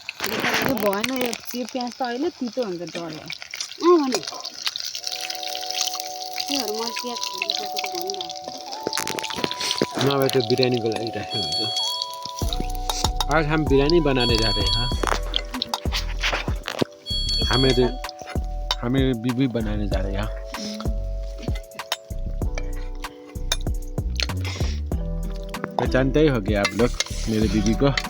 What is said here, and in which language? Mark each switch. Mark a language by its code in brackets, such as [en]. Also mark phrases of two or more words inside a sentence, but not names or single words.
[ne] यो भएन यो प्याज त अहिले तितो हुन्छ डरले भने योहरु म प्याज खानुपर्छ भनिरहेको नभए तो बिरयानी को लागि राख्नु हुन्छ [hi] आज हम बिरयानी बनाने जा रहे हैं हमें बीबी बनाने जा रहे हैं पहचानते ही होंगे आप लोग मेरे बीबी को